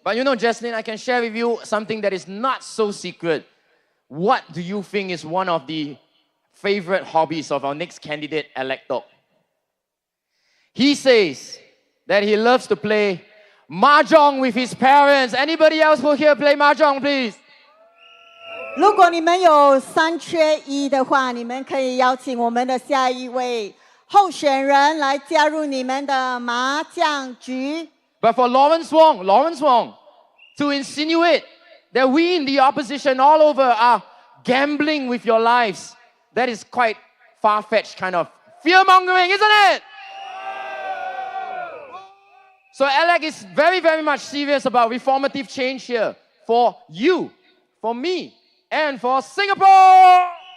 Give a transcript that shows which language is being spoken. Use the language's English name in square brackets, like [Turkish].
[English] But you know, Jasmine, I can share with you something that is not so secret. What do you think is one of the favorite hobbies of our next candidate, Alec Tok? He says that he loves to play mahjong with his parents. Anybody else who here play mahjong, please? [Chinese] 如果你们有3缺1的话，你们可以邀请我们的下一位候选人来加入你们的麻将局。 [English] But for Lawrence Wong, to insinuate that we in the opposition all over are gambling with your lives, that is quite far-fetched kind of fear-mongering, isn't it? So Alec is very much serious about reformative change here for you, for me, and for Singapore.